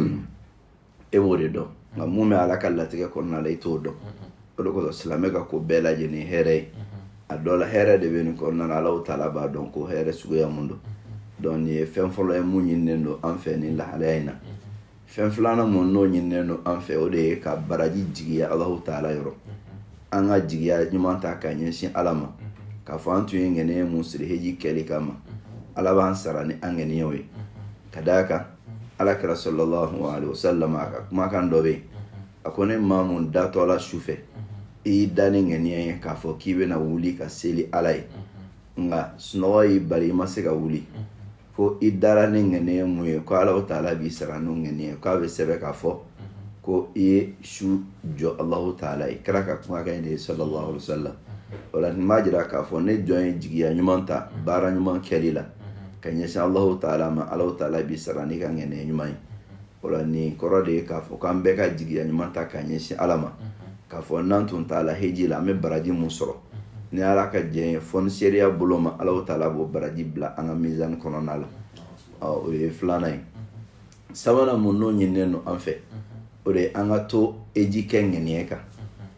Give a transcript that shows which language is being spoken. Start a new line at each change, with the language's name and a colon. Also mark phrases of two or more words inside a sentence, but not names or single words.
Bambara: e b'o de dɔn nka mun bɛ Ala ka latigɛ kɔnɔna la i t'o dɔn o de kosɔn silamɛ ka ko bɛɛ lajɛlen hɛrɛ ye a dɔ la hɛrɛ de bɛ nin kɔnɔna na Ala taala b'a dɔn ko hɛrɛ suguya mun don donc nin ye fɛn fɔlɔ ye mun ɲininen don an fɛ nin lahalaya in na fɛn filanan mun n'o ɲininen don an fɛ o de ye ka baraji jigiya Ala taala yɔrɔ an ka jigiya ɲuman ta ka ɲɛsin Ala ma k'a fɔ an tun ye ŋaniya mun siri heji kɛli kama Ala b'an sara ni an ŋaniyaw ye ka d'a kan Alakira
Arabic: صلى الله عليه وسلم
Bambara: a ka kumakan dɔ bɛ yen a ko ne maa mun datɔ la su fɛ i y'i da ni ŋaniya ye k'a fɔ k'i bɛna wuli ka seli Ala ye nka sunɔgɔ y'i bali i ma se ka wuli ko i dara ni ŋaniya mun ye ko Ala taala b'i sara n'o ŋaniya ye k'a bɛ sɛbɛn k'a fɔ ko i ye su jɔ Alahu taala ye kira ka kumakan de ye
Arabic: صلى الله عليه وسلم
Bambara: wala nin b'a jira k'a fɔ ne jɔn ye jigiya ɲuman ta baara ɲuman kɛli la ka ɲɛsin Alahu taala ma Alahu taala b'i sara n'i ka ŋaniya ɲuman ye wala nin kɔrɔ de ye k'a fɔ k'an bɛɛ ka jigiya ɲuman ta ka ɲɛsin Ala ma k'a fɔ n'an tun t'a la heji la an bɛ baraji mun sɔrɔ ni Ala ka jɛn ye fɔ ni seereya bolo ma Alahu taala b'o baraji bila an ka mizani kɔnɔna la o ye filanan ye sabanan mun n'o ɲininen don an fɛ o de an ka to heji kɛ ŋaniya kan